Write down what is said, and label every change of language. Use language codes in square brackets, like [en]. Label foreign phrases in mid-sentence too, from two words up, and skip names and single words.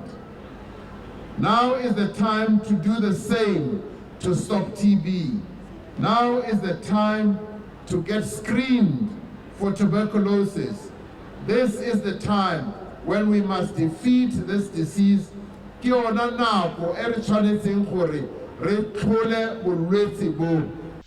[en] Now is the time to do the same to stop TB. Now is the time to get screened for tuberculosis. This is the time when we must defeat this disease. [tn] Ke yona nako e re tshwanetseng gore re tlhole bolwetse bo.